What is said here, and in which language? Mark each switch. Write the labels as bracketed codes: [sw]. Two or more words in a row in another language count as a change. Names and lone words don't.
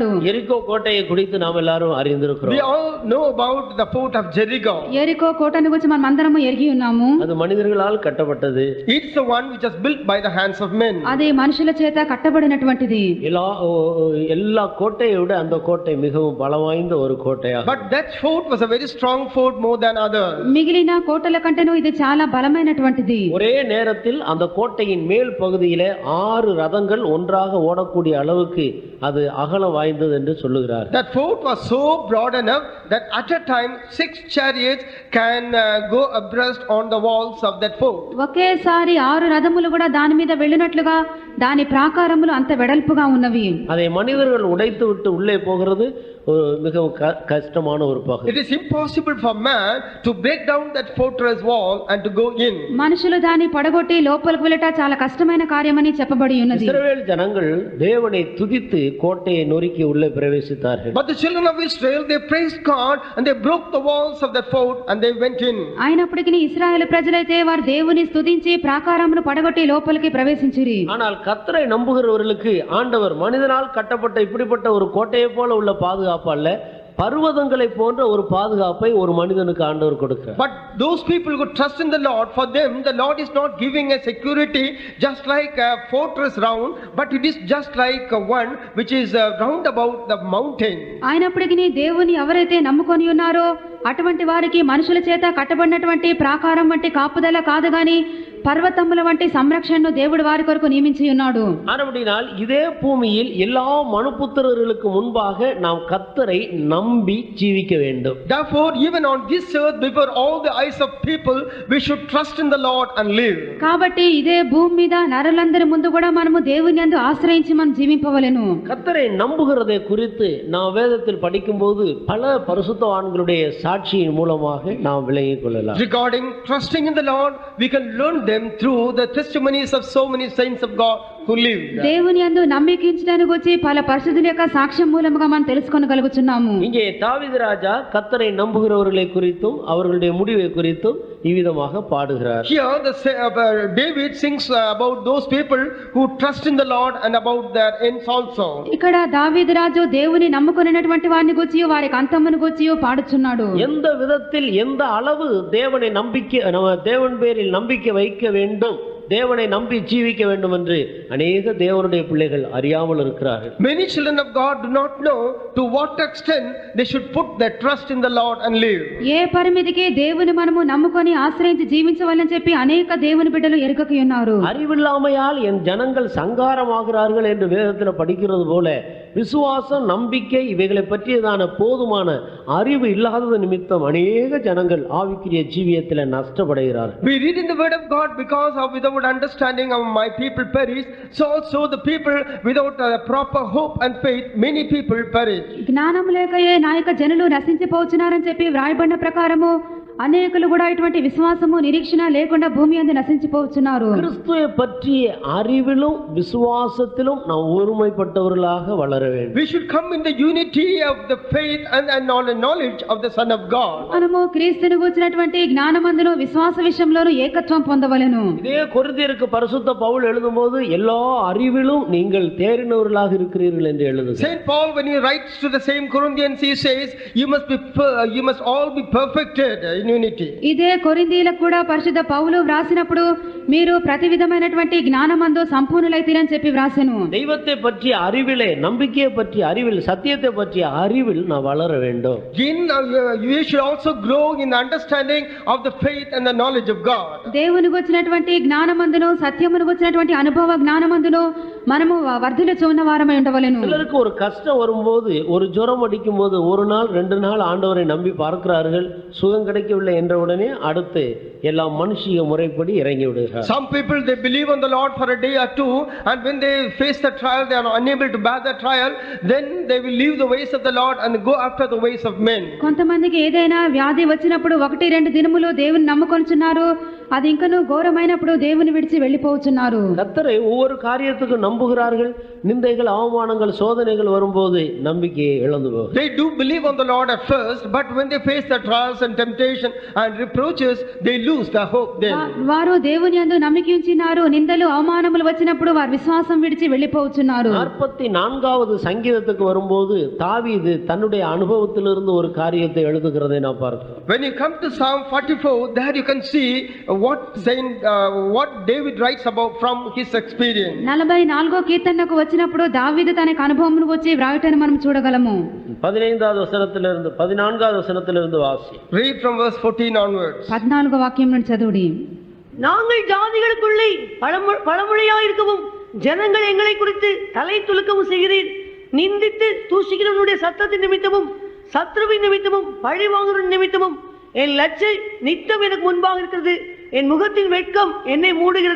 [ta] எரிகோ கோட்டையை குறித்து நாம் எல்லாரும் அறிந்திருக்கிறோம். [en] We all know about the fort of Jericho. [te] యెరికో కోటను గురించి మనం అందరము ఎరిగి ఉన్నాము. [ta] அது மனிதர்களால் கட்டப்பட்டது. [en] It's the one which was built by the hands of men. [te] అది మనుషుల చేత కట్టబడినటువంటిది. [ta] எல்லா கோட்டையை விட அந்த கோட்டை மிகவும் பலம் வாய்ந்த ஒரு கோட்டையாக. [en] But that fort was a very strong fort more than others. [te] మిగిలిన కోటల కంటేను ఇది చాలా బలమైనటువంటిది. [ta] ஒரே நேரத்தில் அந்த கோட்டையின் மேல் பகுதியிலே 6 ரதங்கள் ஒன்றாக ஓடக்கூடிய அளவுக்கு அது அகலம் வாய்ந்தது என்று சொல்லுகிறார். [en] That fort was so broad enough that at a time 6 chariots can go abreast on the walls of that fort. [te] ఒకేసారి 6 రథములు కూడా దాని మీద వెళ్ళినట్లుగా దాని ప్రాకారములు అంత వెడల్పుగా ఉన్నవి. [ta] அதை మనిదர்கள் ఉடைத்து విட்டு உள்ளே போகிறது மிகவும் கஷ்டமான ஒரு பகுதி. [en] It is impossible for man to break down that fortress wall and to go in. [te] మనుషులు దాన్ని పడగొట్టి లోపలికి వెళ్ళట చాలా కష్టమైన కార్యమని చెప్పబడి ఉన్నది. [ta] ఇశ్రాయేల్ జనங்கள் தேவனை துதித்து கோட்டையை நொறுக்கி உள்ளே பிரவேசித்தார்கள். [en] But the children of Israel, they praised God and they broke the walls of that fort and they went in. [te] అయినప్పటికీ ఇశ్రాయేలు ప్రజలైతే వారు దేవుని స్తుతించి ప్రాకారమును పడగొట్టి లోపలికి ప్రవేశించిరి. [ta] ஆனால் கர்த்தரை நம்புகிறவர்களுக்கு ஆண்டவர் மனிதனால் கட்டப்பட்ட இப்படிப்பட்ட ஒரு கோட்டையை போல உள்ள பாதுகாப்பு அல்ல, பர்வதங்களை போன்ற ஒரு பாதுகாப்பை ஒரு மனிதனுக்கு ஆண்டவர் கொடுக்கிறார். [en] But those people who trust in the Lord, for them the Lord is not giving a security just like a fortress round, but it is just like one which is round about the mountain. [te] అయినప్పటికీ దేవుని ఎవరైతే నమ్ముకొని ఉన్నారో అటువంటి వారికి మనుషుల చేత కట్టబడినటువంటి ప్రాకారం వంటి కాపుదల కాదు గాని పర్వతముల వంటి సంరక్షణను దేవుడు వారి కొరకు నియమించి ఉన్నాడు. [ta] ஆனபடியால் இதே பூமியில் எல்லா மனுபுத்திரர்களுக்கு முன்பாக நாம் கர்த்தரை நம்பி ஜீவிக்க வேண்டும். [en] Therefore even on this earth before all the eyes of people we should trust in the Lord and live. [te] కాబట్టి ఇదే భూమి మీద నరులందరి ముందు కూడా మనము దేవుని యందు ఆశ్రయించి మనం జీవింపవలెను. [ta] கர்த்தரை நம்புகிறதை குறித்து நாம் வேதத்தில் படிக்கும்போது பல பரிசுத்தவான்களுடைய சாட்சியின் மூலமாக நாம் விளங்கிக் கொள்ளலாம். [en] Regarding trusting in the Lord, we can learn them through the testimonies of so many saints of God who lived. [te] దేవుని యందు నమ్మికించడానికి వచ్చి పల పరిశుద్ధుల యొక్క సాక్ష్యం మూలముగా మనం తెలుసుకొనగలుగుతున్నాము. [ta] இங்கே தாவீது ராஜா கர்த்தரை நம்புகிறவர்களை குறித்தும் அவர்களுடைய முடிவை குறித்தும் இவ்விதமாக பாடுகிறார். [en] Here David sings about those people who trust in the Lord and about their ends also. [te] ఇక్కడ దావీదు రాజు దేవుని నమ్ముకొనినటువంటి వారిని గురించి వారికి అంతమును గురించి పాడుచున్నాడు. [ta] எந்த விதத்தில் எந்த அளவு தேவனை தேவன் பேரில் நம்பிக்கை வைக்க வேண்டும், தேவனை நம்பி ஜீவிக்க வேண்டும் என்று அநேக தேவனுடைய பிள்ளைகள் அறியாமல் இருக்கிறார்கள். [en] Many children of God do not know to what extent they should put their trust in the Lord and live. [te] ఏ పరిమితికి దేవుని మనము నమ్ముకొని ఆశ్రయించి జీవించవాలని చెప్పి అనేక దేవుని బిడ్డలు ఎరుకకి ఉన్నారు. [ta] அறிவில்லாமையால் என் ஜனங்கள் சங்காரமாகிறார்கள் என்று வேதத்தில் படிக்கிறது போல விசுவாசம் நம்பிக்கை இவைகளை பற்றியதான போதுமான அறிவு இல்லாதது நிமித்தம் அநேக ஜனங்கள் ஆவிக்குரிய ஜீவியத்தில் நஷ்டப்படுகிறார்கள். [en] We read in the word of God, because of without understanding of my people perish, so also the people without proper hope and faith, many people perish. [te] జ్ఞానం లేకయే నాయక జనులు నశించిపోచున్నారని చెప్పి వ్రాయబడిన ప్రకారము అనేకులు కూడా ఇటువంటి విశ్వాసము నిరీక్షణ లేకుండా భూమి యందు నశించిపోతున్నారు. [ta] கிறிஸ்துவை பற்றிய அறிவிலும் விசுவாசத்திலும் நாம் ஒருமைப்பட்டவர்களாக வளர வேண்டும். [en] We should come in the unity of the faith and knowledge of the Son of God. [te] మనము క్రీస్తుని గూర్చినటువంటి జ్ఞానమందును విశ్వాస విషయంలోను ఏకత్వం పొందవలెను. [ta] இதே கொரிந்தியருக்கு பரிசுத்த பவுல் எழுதும்போது எல்லா அறிவிலும் நீங்கள் தேறினவர்களாக இருக்கிறீர்கள் என்று எழுதுகிறார். [en] Saint Paul, when he writes to the same Corinthians, he says, you must all be perfected in unity. [te] ఇదే కొరింథీయులకు కూడా పరిశుద్ధ పౌలు వ్రాసినప్పుడు మీరు ప్రతి విధమైనటువంటి జ్ఞానమందు సంపూర్ణులైతీరని చెప్పి వ్రాసెను. [ta] தெய்வத்தை பற்றிய அறிவிலே, நம்பிக்கையை பற்றிய அறிவில், சத்தியத்தை பற்றிய அறிவில் நான் வளர வேண்டும். [en] You should also grow in the understanding of the faith and the knowledge of God. [te] దేవుని గురించినటువంటి జ్ఞానమందును సత్యమును గురించినటువంటి అనుభవ జ్ఞానమందును మనము వర్ధిల్లుచు ఉన్న వారమై ఉండవలెను. [ta] சிலருக்கு ஒரு கஷ்டம் வரும்போது, ஒரு ஜுரம் அடிக்கும் போது, ஒரு நாள் 2 நாள் ஆண்டவரை நம்பி பார்க்கிறார்கள், சுகம் கிடைக்கவில்லை என்ற உடனே அடுத்து எல்லாம் மனுஷிய முறைப்படி இறங்கி விடுகிறார். [en] Some people, they believe on the Lord for a day or two, and when they face the trial, they are unable to bear the trial, then they will leave the ways of the Lord and go after the ways of men. [te] కొంతమందికి ఏదైనా వ్యాధి వచ్చినప్పుడు 1-2 దినములు దేవుని నమ్ముకొనుచున్నారు, అది ఇంకను ఘోరమైనప్పుడు దేవుని విడిచి వెళ్ళిపోతున్నారు. [ta] கர்த்தரை ஒவ்வொரு காரியத்துக்கும் நம்புகிறார்கள், நிந்தைகள், அவமானங்கள், சோதனைகள் வரும்போது நம்பிக்கையை இழந்து போகிறார்கள். [en] They do believe on the Lord at first, but when they face the trials and temptation and reproaches, they lose their hope then. [te] వారు దేవుని యందు నమ్మిక ఉంచినారు, నిందలు అవమానములు వచ్చినప్పుడు వారు విశ్వాసం విడిచి వెళ్ళిపోతున్నారు. [ta] 44வது சங்கீதத்துக்கு வரும்போது தாவீது தன்னுடைய அனுபவத்திலிருந்து ஒரு காரியத்தை எழுதுகிறதை நான் பார்க்கிறேன். [en] When you come to Psalm 44, there you can see what David writes about from his experience. [te] 44వ కీర్తనకు వచ్చినప్పుడు దావీదు తన అనుభవమును వచ్చి వ్రాయటను మనం చూడగలము. [ta] 15வது வசனத்திலிருந்து 14வது வசனத்திலிருந்து வாசி. [en] Read from verse 14 onwards. [te] 14వ వాక్యం నుండి చదువుడి. [ta] நாங்கள் ஜாதிகளுக்குள்ளே பழமொழியாயிருக்கவும் ஜனங்கள் எங்களை குறித்து தலை துலுக்கவும் செய்கிறீர். நிந்தித்து தூஷிக்கிறவனுடைய சத்தத்தின் நிமித்தமும் சத்ருவின் நிமித்தமும் பழி வாங்குவதன் நிமித்தமும் என் லட்சை நித்தம் எனக்கு முன்பாக இருக்கிறது. என் முகத்தின் வெட்கம் என்னை மூடுகிறது.